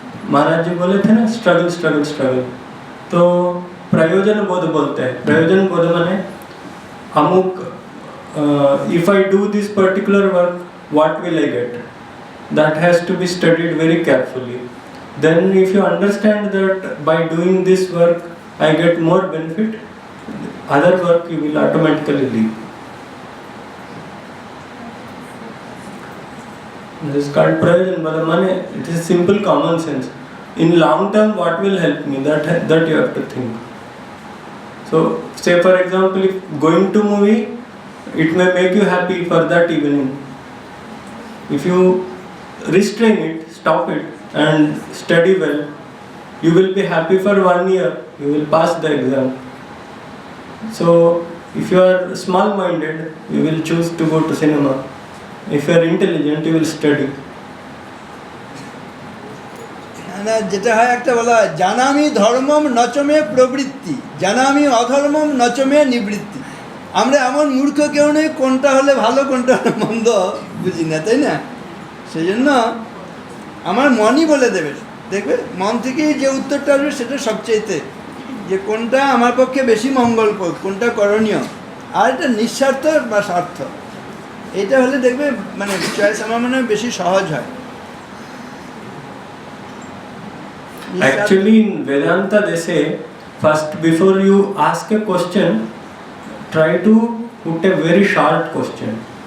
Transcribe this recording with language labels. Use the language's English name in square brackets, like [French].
[Hindi] महाराज जी बोले थे ना, स्ट्रगल स्ट्रगल स्ट्रगल। तो प्रयोजन बोध बोलते हैं। प्रयोजन बोध माने अमुक, [English] if I do this particular work, what will I get? That has to be studied very carefully. Then if you understand that by doing this work I get more benefit, other work you will automatically leave. This is called prayojan bala mane, it is simple common sense. In long term what will help me, that you have to think. So say for example, if going to movie, it may make you happy for that evening. If you restrain it, stop it and study well, you will be happy for 1 year, you will pass the exam. So If you are small-minded, you will choose to go to cinema. If you are intelligent, you will study. [Bangla] না, যেটা হয় একটা বলা হয় [Sanskrit] জানামি ধর্মম নচমে প্রবৃত্তি, জানামি অধর্মম নচমে নিবৃত্তি। [Bangla] আমরা এমন মূর্খ কেউ নেই কোনটা হলে ভালো কোনটা হলে মন্দ বুঝি না, তাই না? সেই জন্য আমার মনই বলে দেবে, দেখবে মন থেকেই যে উত্তরটা আসবে সেটা সবচেয়েতে যে কোনটা আমার পক্ষে বেশি মঙ্গলপ্রদ, কোনটা করণীয়, আর এটা নিঃস্বার্থ বা স্বার্থ, এটা হলে দেখবে মানে চয়েস আমার মনে হয় বেশি সহজ হয়। [English] Actually, in Vedanta, they say, first, before you ask a question, try to put a very short question.